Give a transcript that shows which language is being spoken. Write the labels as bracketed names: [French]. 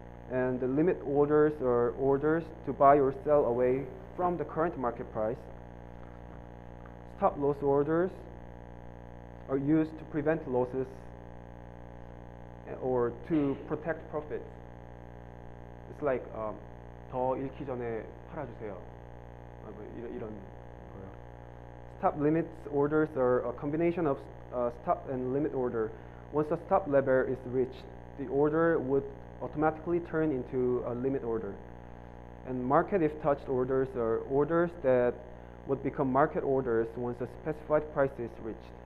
[English] And the limit orders are orders to buy or sell away from the current market price. Stop loss orders are used to prevent losses or to protect profits. It's like [Korean] 더 잃기 전에 팔아주세요. 이런 거요. [English] Stop limits orders are a combination of stop and limit order. Once the stop level is reached, the order would automatically turn into a limit order. And market if touched orders are orders that would become market orders once a specified price is reached.